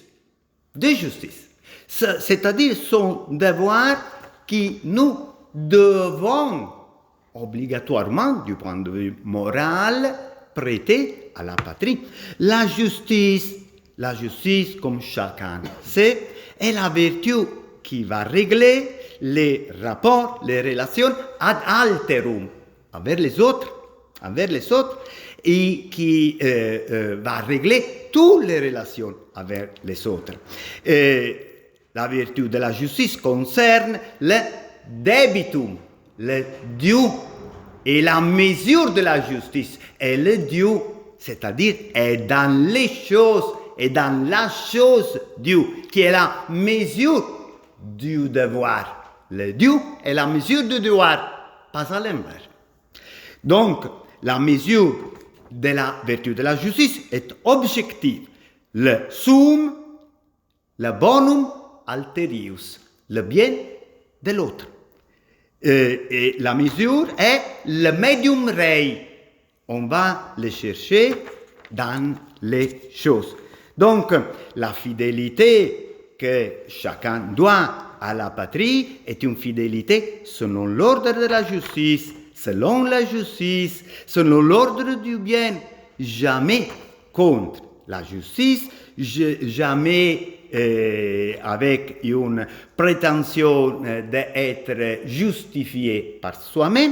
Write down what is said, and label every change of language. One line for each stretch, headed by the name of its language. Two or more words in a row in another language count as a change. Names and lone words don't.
French: C'est-à-dire sont devoirs qui nous devons obligatoirement, du point de vue moral, prêter à la patrie. La justice, comme chacun sait, est la vertu qui va régler les rapports, les relations
Latin: ad alterum,
French: envers les autres, et qui va régler toutes les relations avec les autres. La vertu de la justice concerne le debitum, le dû, et la mesure de la justice est le dû, c'est-à-dire est dans les choses, et dans la chose due, qui est la mesure du devoir. Le dû est la mesure du devoir, pas à l'inverse. Donc, la mesure de la vertu de la justice est objective. Le sum, le
Latin: bonum alterius,
French: le bien de l'autre. Et la mesure est le
Latin: medium rei.
French: On va le chercher dans les choses. Donc, la fidélité que chacun doit à la patrie est une fidélité selon l'ordre de la justice, selon l'ordre du bien, jamais contre la justice, jamais avec une prétention d'être justifié par soi-même.